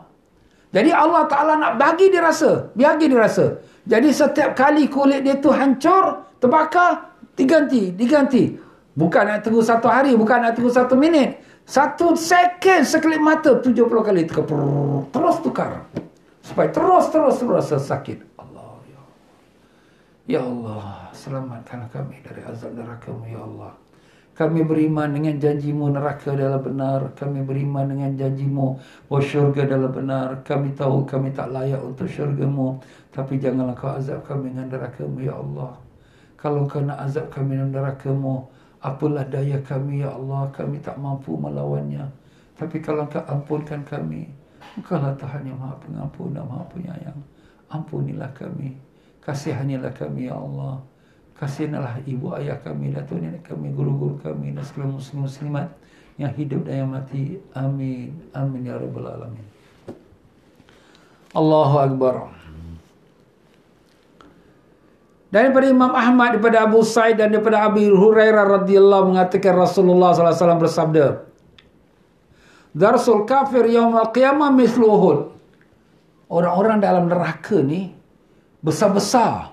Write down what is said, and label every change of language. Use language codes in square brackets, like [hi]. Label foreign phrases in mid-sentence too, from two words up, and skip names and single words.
[ms] Jadi [ar] الله تعالى [ms] nak bagi dia rasa. Jadi setiap kali kulit dia tu hancur, terbakar, diganti. Bukan nak tunggu 1 hari, bukan nak tunggu 1 minit. 1 second sekelip mata 70 kali terus tukar. Supaya terus rasa sakit. [ar] الله، يا الله. يا الله, [ms] selamatkan kami dari azab neraka-Mu, [ar] يا الله. [ms] Kami beriman dengan janji-Mu neraka adalah benar. Kami beriman dengan janji-Mu bahawa syurga adalah benar. Kami tahu kami tak layak untuk syurga-Mu. Tapi janganlah Kau azab kami dengan neraka-Mu, [ar] يا الله. [ms] Kalau Kau nak azab kami dengan neraka-Mu, apalah daya kami, [ar] يا الله. [ms] Kami tak mampu melawannya. Tapi kalau Kau ampunkan kami, Engkau-lah Tuhan yang Maha Pengampun dan Maha Penyayang. Ampunilah kami. Kasihanilah kami, [ar] يا الله. [ms] Kasihanlah ibu ayah kami, datuk nenek kami, guru-guru kami dan segala muslim-muslimat yang hidup dan yang mati. [ar] آمين. آمين يا رب العالمين. الله أكبر. [ms] Daripada Imam Ahmad, daripada Abu Sa'id dan daripada Abi Hurairah radhiyallahu mengatakan Rasulullah [ar] صلى الله عليه وسلم [ms] bersabda, [ar] ضرس الكافر يوم القيامة مثل أحد. [ms] Orang-orang dalam neraka ni besar.